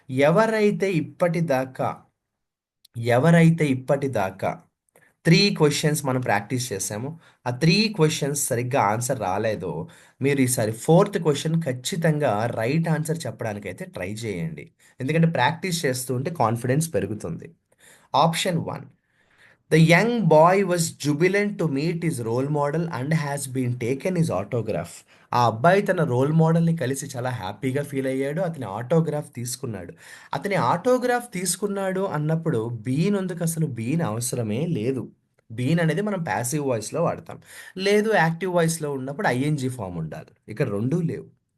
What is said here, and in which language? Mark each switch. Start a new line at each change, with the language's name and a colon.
Telugu: ఎవరైతే ఇప్పటిదాకా, ఎవరైతే ఇప్పటిదాకా 3 క్వెషన్స్ మనం ప్రాక్టీస్ చేసామో, ఆ 3 క్వెషన్స్ సరిగ్గా ఆన్సర్ రాలేదో, మీరు ఈసారి ఫోర్త్ క్వెషన్ ఖచ్చితంగా రైట్ ఆన్సర్ చెప్పడానికైతే ట్రై చేయండి. ఎందుకంటే ప్రాక్టీస్ చేస్తూ ఉంటే కాన్ఫిడెన్స్ పెరుగుతుంది.
English: Option 1. The young boy was jubilant to meet his role model and has been taken his autograph.
Telugu: ఆ అబ్బాయి తన రోల్ మోడల్‌ని కలిసి చాలా హ్యాపీగా ఫీల్ అయ్యాడు. అతని ఆటోగ్రాఫ్ తీసుకున్నాడు. అతని ఆటోగ్రాఫ్ తీసుకున్నాడు అన్నప్పుడు బీన్ ఎందుకసలు? బీన్ అవసరమే లేదు. బీన్ అనేది మనం ప్యాసివ్ వాయిస్‌లో వాడతాం. లేదు యాక్టివ్ వాయిస్‌లో ఉన్నప్పుడు ఐఎన్‌జీ ఫార్మ్ ఉండాలి. ఇక్కడ రెండూ లేవు.